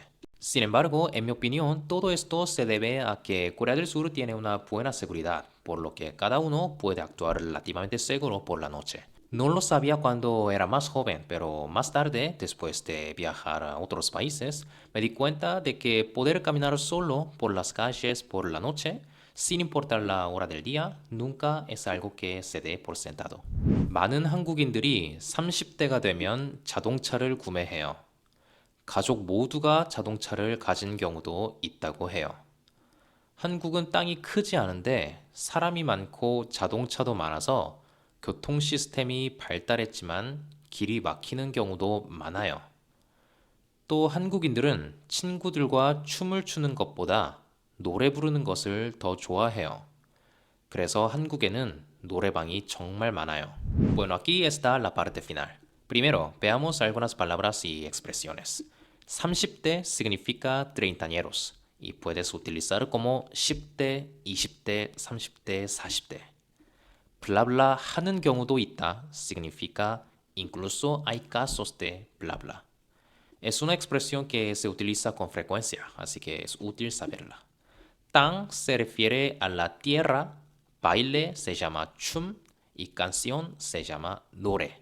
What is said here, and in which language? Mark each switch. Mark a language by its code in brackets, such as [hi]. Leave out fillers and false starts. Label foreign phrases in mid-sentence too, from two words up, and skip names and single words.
[es] Sin embargo, en mi opinión, todo esto se debe a que Corea del Sur tiene una buena seguridad, por lo que cada uno puede actuar relativamente seguro por la noche. No lo sabía cuando era más joven, pero más tarde, después de viajar a otros países, me di cuenta de que poder caminar solo por las calles por la noche, sin importar la hora del día, nunca es algo que se dé por sentado. [ko] 많은 한국인들이 30대가 되면 자동차를 구매해요. 가족 모두가 자동차를 가진 경우도 있다고 해요. 한국은 땅이 크지 않은데 사람이 많고 자동차도 많아서 교통 시스템이 발달했지만 길이 막히는 경우도 많아요. 또 한국인들은 친구들과 춤을 추는 것보다 노래 부르는 것을 더 좋아해요. 그래서 한국에는 노래방이 정말 많아요. [es] Bueno, aquí está la parte final. Primero, veamos algunas palabras y expresiones. 30대 significa treintañeros y puedes utilizar como 10대, 20대, 30대, 40대. bla bla [ko] 하는 경우도 있다 [es] significa incluso hay casos de bla bla. Es una expresión que se utiliza con frecuencia, así que es útil saberla. 땅 se refiere a la tierra, baile se llama 춤 y canción se llama 노래.